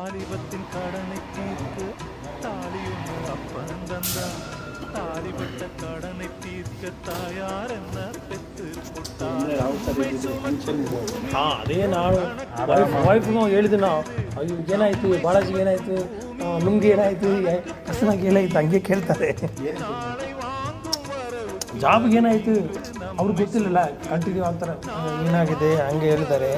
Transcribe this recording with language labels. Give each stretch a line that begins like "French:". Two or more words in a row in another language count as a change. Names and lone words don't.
Tamil: வாலிபத்தின் கடனை தீர்க்க தாலியொன்று அப்பன் தந்தான். தாலிபட்ட கடனை தீர்க்க தாயார் என்ன பெற்று
Kannada: ಅದೇ ನಾನು ವೈಫ್ಗೂ ಹೇಳಿದೆ ನಾವು ಅಯ್ಯೋ ಏನಾಯಿತು ಬಾಲಾಜಿಗೆ ಏನಾಯಿತು ನಿಮ್ಗೆ ಏನಾಯಿತು ಕೃಷ್ಣಗೆ ಏನಾಯಿತು ಹಂಗೆ ಕೇಳ್ತಾರೆ. ಜಾಬ್ಗೆ ಏನಾಯಿತು ಅವ್ರಿಗೆ ಗೊತ್ತಿಲ್ಲಲ್ಲ, ಕಂಟಿನ್ಯೂ ಅಂತಾರೆ ಏನಾಗಿದೆ ಹಂಗೆ ಹೇಳ್ತಾರೆ.